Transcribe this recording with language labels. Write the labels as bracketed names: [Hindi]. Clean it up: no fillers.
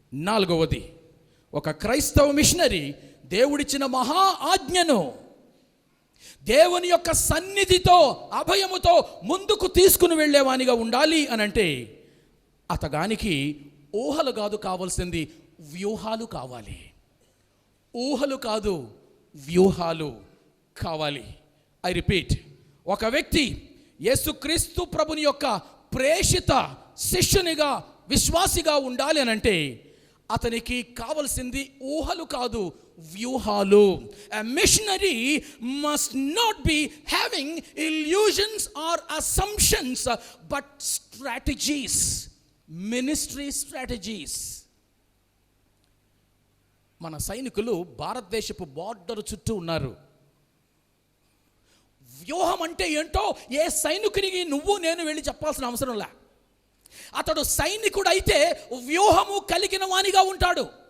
[Telugu] నాలుగవది ఒక క్రైస్తవ మిషనరీ దేవుడిచ్చిన మహా ఆజ్ఞను దేవుని యొక్క సన్నిధితో అభయముతో ముందుకు తీసుకుని వెళ్ళేవానిగా ఉండాలి అని అంటే అతగానికి ఊహలు కాదు కావాల్సింది, వ్యూహాలు కావాలి. ఊహలు కాదు, వ్యూహాలు కావాలి. [English] I repeat, [Telugu] ఒక వ్యక్తి యేసుక్రీస్తు ప్రభుని యొక్క ప్రేషిత శిష్యునిగా, విశ్వాసిగా ఉండాలి అని అంటే అతనికి కావలసింది ఊహలు కాదు, వ్యూహాలు. [English] A missionary must not be having illusions or assumptions, but strategies, ministry strategies. [Telugu] మన సైనికులు భారతదేశపు బార్డర్ చుట్టూ ఉన్నారు. వ్యూహం అంటే ఏంటో ఏ సైనికునికి నువ్వు నేను వెళ్ళి చెప్పాల్సిన అవసరం లే. అతడు సైనికుడు అయితే వ్యూహము కలిగిన వానిగా ఉంటాడు.